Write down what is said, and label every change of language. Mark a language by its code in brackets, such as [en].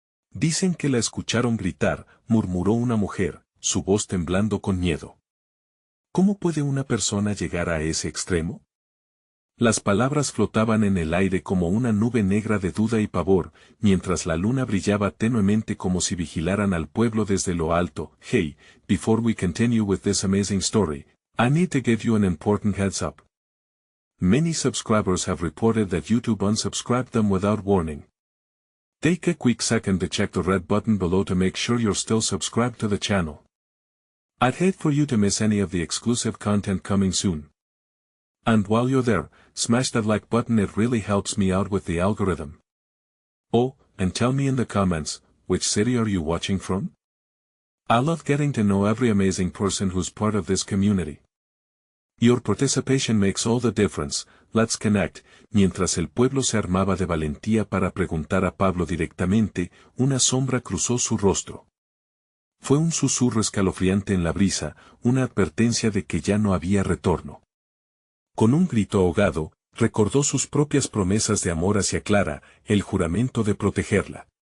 [es] Dicen que la escucharon gritar, murmuró una mujer, su voz temblando con miedo. ¿Cómo puede una persona llegar a ese extremo? Las palabras flotaban en el aire como una nube negra de duda y pavor, mientras la luna brillaba tenuemente como si vigilaran al pueblo desde lo alto. [en] Hey, before we continue with this amazing story, I need to give you an important heads up. Many subscribers have reported that YouTube unsubscribed them without warning. Take a quick second to check the red button below to make sure you're still subscribed to the channel. I'd hate for you to miss any of the exclusive content coming soon. And while you're there, smash that like button, it really helps me out with the algorithm. Oh, and tell me in the comments, which city are you watching from? I love getting to know every amazing person who's part of this community. Your participation makes all the difference. Let's connect. [es] Mientras el pueblo se armaba de valentía para preguntar a Pablo directamente, una sombra cruzó su rostro. Fue un susurro escalofriante en la brisa, una advertencia de que ya no había retorno. Con un grito ahogado, recordó sus propias promesas de amor hacia Clara, el juramento de protegerla.